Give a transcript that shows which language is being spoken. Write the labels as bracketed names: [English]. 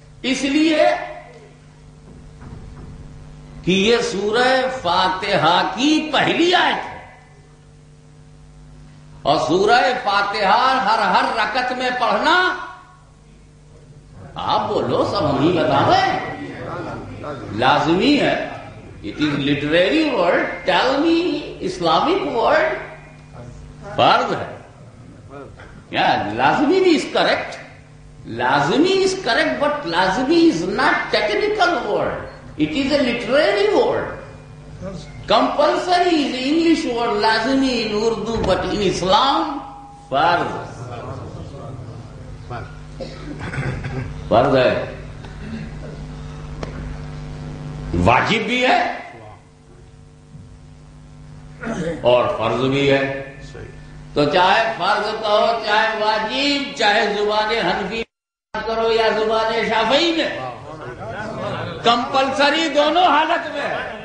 [Urdu] اس لیے کہ یہ سورہ فاتحہ کی پہلی آیت ہے، اور سورہ فاتحہ ہر رکعت میں پڑھنا، آپ بولو سب ہم ہی بتائیں، لازمی ہے. [English] it is literary word, tell me Islamic word, [Urdu] فرض ہے. [English] لازمی is correct. Lazimi is correct, but lazimi is not technical word. It is a literary word. Compulsory is English word, lazimi in Urdu, but in Islam, farz. [Urdu] فرض ہے، واجب بھی ہے اور فرض بھی ہے. تو چاہے فرض کہو، چاہے واجب، چاہے زبان حنفی کرو یا زبان شافعی میں، کمپلسری دونوں حالت میں ہے.